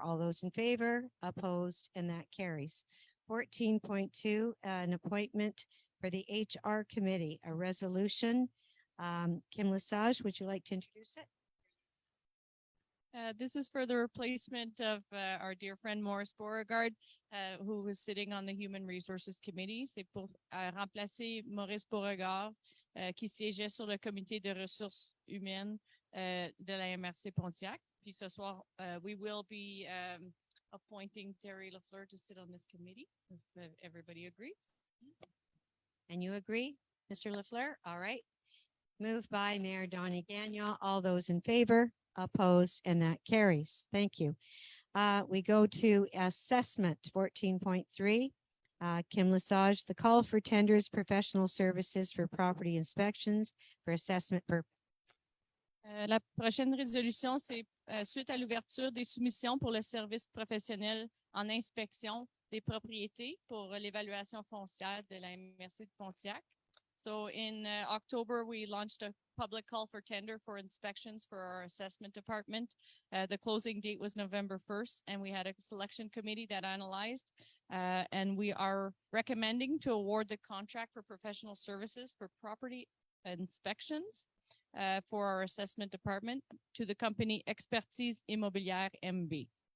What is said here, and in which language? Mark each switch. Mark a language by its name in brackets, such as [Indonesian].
[English] All those in favor, opposed, and that carries. 14.2, an appointment for the HR committee, a resolution. Kim Lesage, would you like to introduce it? This is for the replacement of our dear friend Maurice Beauregard, who was sitting on the Human Resources Committee. [French] C'est pour remplacer Maurice Beauregard, qui siégeait sur le comité de ressources humaines de la MRC Pontiac. Puis ce soir, [English] we will be appointing Terry Lafleur to sit on this committee, if everybody agrees. And you agree, Mr. Lafleur? All right. Moved by Mayor Donnie Gagnon. All those in favor? Opposed, and that carries. Thank you. We go to assessment 14.3. Kim Lesage, the call for tenders, professional services for property inspections for assessment purpose. [French] La prochaine résolution, c'est suite à l'ouverture des soumissions pour le service professionnel en inspection des propriétés pour l'évaluation foncière de la MRC de Pontiac. [English] So in October, we launched a public call for tender for inspections for our assessment department. The closing date was November 1st, and we had a selection committee that analyzed, and we are recommending to award the contract for professional services for property inspections for our assessment department to the company Expertise Immobilière MB.